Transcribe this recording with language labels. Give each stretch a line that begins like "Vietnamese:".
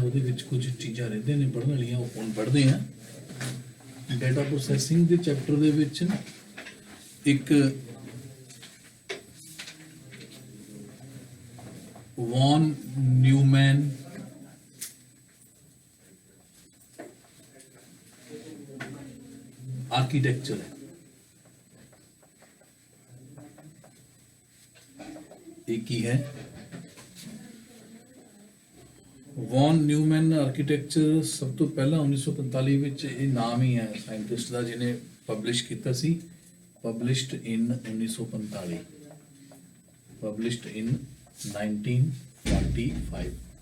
Punjabi: ਉਹਦੇ ਵਿੱਚ ਕੁਝ ਚੀਜ਼ਾਂ ਰਹਿੰਦੇ ਨੇ ਪੜ੍ਹਨ ਵਾਲੀਆਂ, ਉਹ ਹੁਣ ਪੜ੍ਹਦੇ ਆ। ਡਾਟਾ ਪ੍ਰੋਸੈਸਿੰਗ ਦੇ ਚੈਪਟਰ ਦੇ ਵਿੱਚ ਨਾ ਇੱਕ ਵੌਨ ਨਿਊਮੈਨ
Hindi: आर्किटेक्चर है। एक ही है वॉन न्यूमैन आर्किटेक्चर।
Punjabi: सब तो पहला 1945 ਵਿੱਚ ਇਹ ਨਾਮ ਹੀ ਹੈ ਸਾਇੰਟਿਸਟ ਦਾ ਜਿਹਨੇ ਪਬਲਿਸ਼ ਕੀਤਾ ਸੀ।
English: Published in 1945, published in 1945।